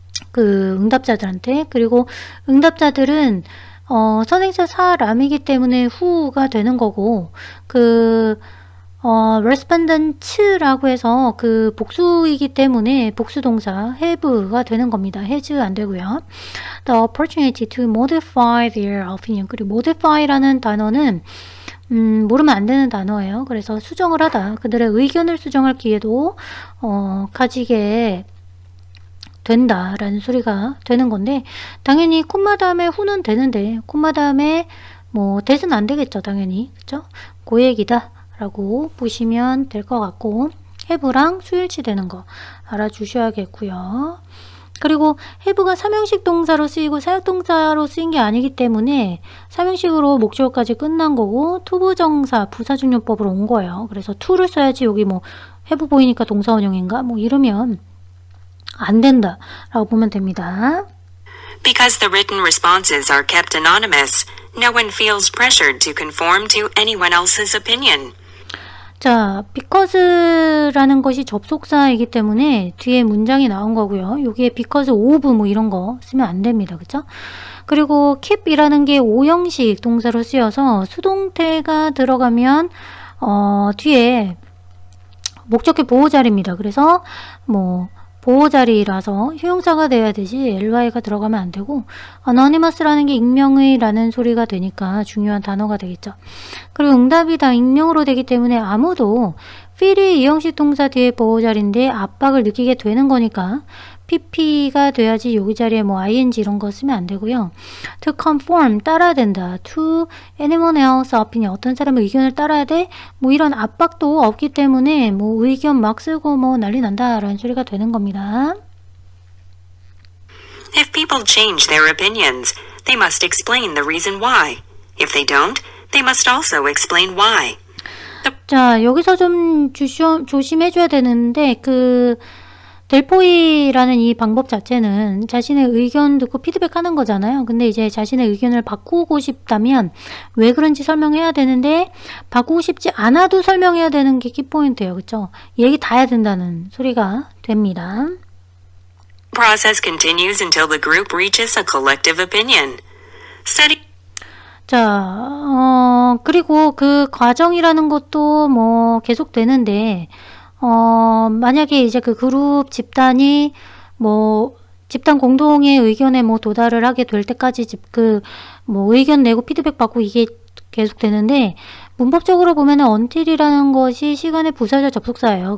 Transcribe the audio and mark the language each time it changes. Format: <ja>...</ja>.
<ko>그 응답자들한테. 그리고 응답자들은 선행사 사람이기 때문에 후가 되는 거고 respondent라고 해서 그 복수이기 때문에 복수동사 have가 되는 겁니다. has 안 되고요.</ko> <en>The opportunity to modify their opinion.</en> <ko>그리고 modify라는 단어는 모르면 안 되는 단어예요. 그래서 수정을 하다. 그들의 의견을 수정할 기회도 가지게 된다라는 소리가 되는 건데 당연히 콤마 다음에 후는 되는데 콤마 다음에 뭐 that은 안 되겠죠. 당연히. 그쵸? 그 얘기다 라고 보시면 될 것 같고 have랑 수일치 되는 거 알아주셔야겠고요. 그리고 have가 삼형식 동사로 쓰이고 사역동사로 쓰인 게 아니기 때문에 삼형식으로 목적어까지 끝난 거고 투부정사 부사중요법으로 온 거예요. 그래서 to를 써야지 여기 뭐 have 보이니까 동사원형인가 뭐 이러면 안 된다 라고 보면 됩니다.</ko> <en>Because the written responses are kept anonymous, no one feels pressured to conform to anyone else's opinion.</en> <ko>자, because라는 것이 접속사이기 때문에 뒤에 문장이 나온 거고요. 여기에 because of 뭐 이런 거 쓰면 안 됩니다. 그쵸? 그리고 keep이라는 게 오형식 동사로 쓰여서 수동태가 들어가면 뒤에 목적격 보호자리입니다. 그래서 뭐 보호자리라서 형용사가 돼야 되지 ly가 들어가면 안 되고 anonymous라는 게 익명의라는 소리가 되니까 중요한 단어가 되겠죠. 그리고 응답이 다 익명으로 되기 때문에 아무도 feel이 이형식 동사 뒤에 보호자리인데 압박을 느끼게 되는 거니까 pp가 돼야지 여기 자리에 뭐 ing 이런 거 쓰면 안 되고요.</ko> <en>to conform</en> <ko>따라야 된다.</ko> <en>to anyone else opinion</en> <ko>어떤 사람의 의견을 따라야 돼. 뭐 이런 압박도 없기 때문에 뭐 의견 막 쓰고 뭐 난리 난다 라는 소리가 되는 겁니다.</ko> <en>If people change their opinions, they must explain the reason why. If they don't, they must also explain why.</en> <ko>자, 여기서 좀 조심해줘야 되는데 그 델포이라는 이 방법 자체는 자신의 의견 듣고 피드백하는 거잖아요. 근데 이제 자신의 의견을 바꾸고 싶다면 왜 그런지 설명해야 되는데 바꾸고 싶지 않아도 설명해야 되는 게 키포인트예요. 그렇죠? 얘기 다 해야 된다는 소리가 됩니다.</ko> <en>Process continues until the group reaches a collective opinion. Study</en> <ko>자, 그리고 그 과정이라는 것도 뭐 계속 되는데 만약에 이제 그 그룹 집단이 뭐 집단 공동의 의견에 뭐 도달을 하게 될 때까지 뭐 의견 내고 피드백 받고 이게 계속 되는데 문법적으로 보면은 until이라는 것이 시간의 부사절 접속사예요.</ko>